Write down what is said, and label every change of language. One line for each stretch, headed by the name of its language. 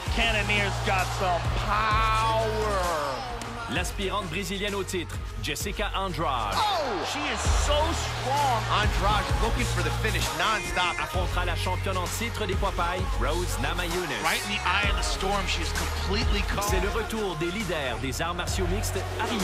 English: Cannonier's got some power.
French: L'aspirante brésilienne au titre, Jessica Andrade.
English: Oh, she is so strong. Andrade looking for the finish non-stop.
French: Affrontera la championne en titre des poids pailles, Rose NAMAJUNAS.
English: Right in the eye of the storm, she is completely covered.
French: C'est le retour des leaders des arts martiaux mixtes à Rio.